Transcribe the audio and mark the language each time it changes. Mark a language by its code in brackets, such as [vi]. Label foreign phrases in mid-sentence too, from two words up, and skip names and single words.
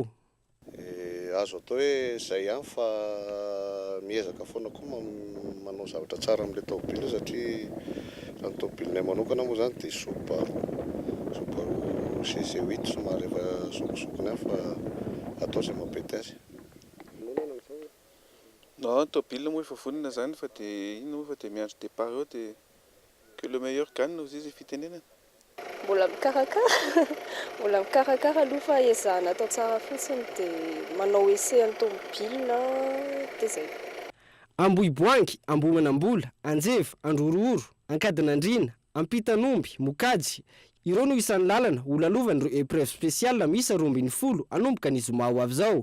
[mg] Azo atao hoe zay ihany fa miezaka foana koa manao zavatra tsara amin'le tômôbila satria ny tômôbilinay manokana moa zany dia Subaru CC8 somary efa sokosokony fa atao zay mampety azy. Non, tômôbila moa efa vonona zany fa dia ino fa dia miandry départ eo dia [fr] que le meilleur gagne [mg] ozy izy fitenenana. Mbola mikarakara aloha fa ezahana atao tsara fotsiny dia manao essai ny tômôbila dia zay. Ambohiboangy, Ambohimanambola, Anjeva, Anjorooro, Ankadinandriana, Ampitan'omby, Mokajy ireo no isan'ny lalana ho lalovan'ireo [fr] épreuve spéciale [mg] miisa 20 anomboka ny zoma ho avy zao.